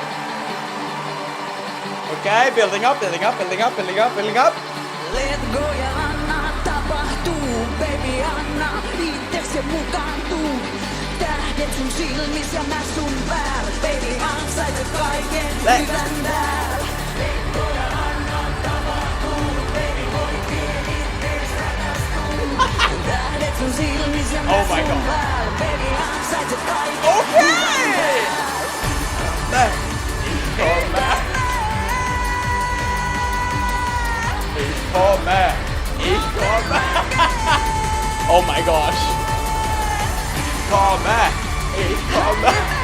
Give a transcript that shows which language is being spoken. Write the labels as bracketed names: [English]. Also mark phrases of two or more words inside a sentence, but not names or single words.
[English] Okay, building up, building up, building up, building up, building up. Let go [Finnish] ja anna tapahtuu, baby anna itse mukaantuu. Tähdet sun silmis ja mä sun päällä, baby ansaitset kaiken hyvän täällä. [English] Let go [Finnish] ja anna tapahtuu, baby voi itse rakastuu. Tähdet sun silmis ja mä sun päällä, baby ansaitset kaiken. [German] Okay! Ich komme! [English] Oh my gosh! [German] Ich komme!